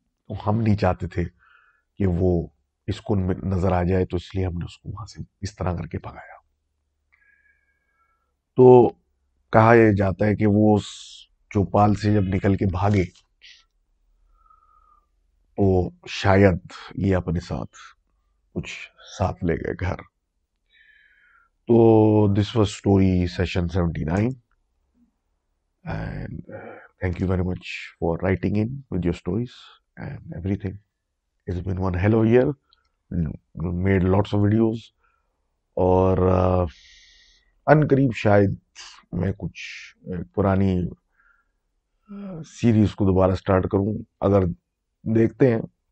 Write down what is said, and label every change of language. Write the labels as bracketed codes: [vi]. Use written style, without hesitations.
[hi] तो हम नहीं चाहते थे कि वो इसको नजर आ जाए, तो इसलिए हमने उसको वहां से इस तरह करके भगाया। तो कहा यह जाता है कि वो उस चौपाल से जब निकल के भागे तो शायद ये अपने साथ कुछ साथ ले गए घर. तो [en] This was story session 79 and thank you very much for writing in with your stories and everything. It's been one hell of a year. Made lots of videos [hi] और अनकरीब शायद मैं कुछ पुरानी सीरीज को दोबारा स्टार्ट करूं, अगर देखते हैं.